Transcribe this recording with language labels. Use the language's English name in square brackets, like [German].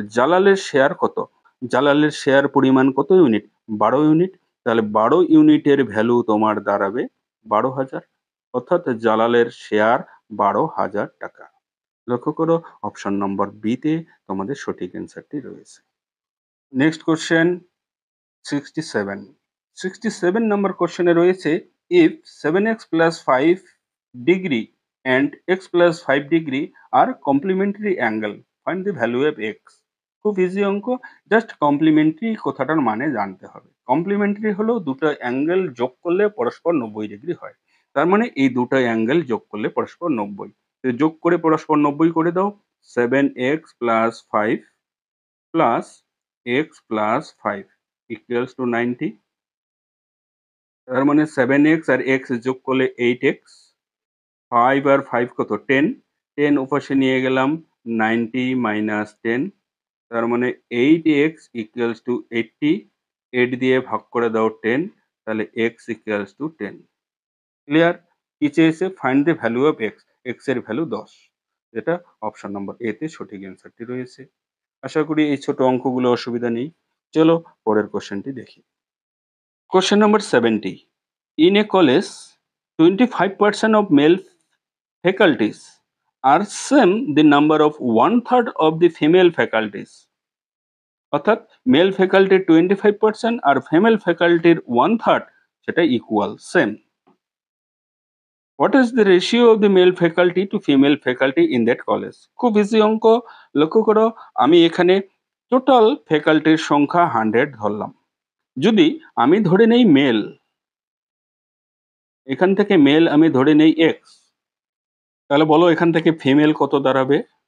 [Bangla] জালালের share কত? জালালের share পরিমাণ কত ইউনিট? ১২ ইউনিট। তাহলে ১২ ইউনিটের ভ্যালু তোমার দাঁড়াবে ১২,০০০। অর্থাৎ জালালের শেয়ার ৳১২,০০০। লক্ষ্য করো অপশন নম্বর বি তে তোমাদের সঠিক অ্যান্সারটি রয়েছে। Next question 67। 67 নম্বর কোশ্চেনে রয়েছে [English] if 7x plus 5 degree and x plus 5 degree are complementary angle, find the value of x. [Bangla] খুব ইজি অঙ্ক, জাস্ট কমপ্লিমেন্টারি কথাটার মানে জানতে হবে। কমপ্লিমেন্টারি হলো দুটো অ্যাঙ্গেল যোগ করলে পরস্পর ৯০ ডিগ্রি হয়। তার মানে এই দুটো অ্যাঙ্গেল যোগ করলে পরস্পর ৯০। তো যোগ করে পরস্পর ৯০ করে দাও। [English] 7x plus 5 plus x plus 5 equals to 90। [Bangla] তার মানে 7x আর x যোগ করলে 8x 5 আর 5 কত? 10, 10 ওপাশে নিয়ে গেলাম 90 মাইনাস 10, তার মানে 8x ইকুয়ালস টু 80, 8 দিয়ে ভাগ করে দাও 10, তাহলে x ইকুয়ালস টু 10। ক্লিয়ার? কি চেয়েছে? [English] find the value of x, [Bangla] x এর ভ্যালু 10, যেটা অপশন নম্বর এ তে সঠিক অ্যান্সারটি রয়েছে। আশা করি এই ছোট অঙ্কগুলো অসুবিধা নেই। চলো পরের কোশ্চেনটি দেখি। [English] question number 70, in a college 25% of male faculties are same the number of one third of the female faculties, [Bangla] অর্থাৎ মেল ফ্যাকাল্টির 25% আর ফিমেল ফ্যাকাল্টির ওয়ান থার্ড সেটা equal same. [English] What is the ratio of the male faculty to female faculty in that college? [Bangla] খুব easy অঙ্ক। লক্ষ্য করো, আমি এখানে total ফ্যাকাল্টির সংখ্যা 100 ধরলাম। যদি আমি ধরে নেই মেল, এখান থেকে মেল আমি ধরে নেই এক্স, তাহলে বলো এখান থেকে ফিমেল কত দাঁড়াবে?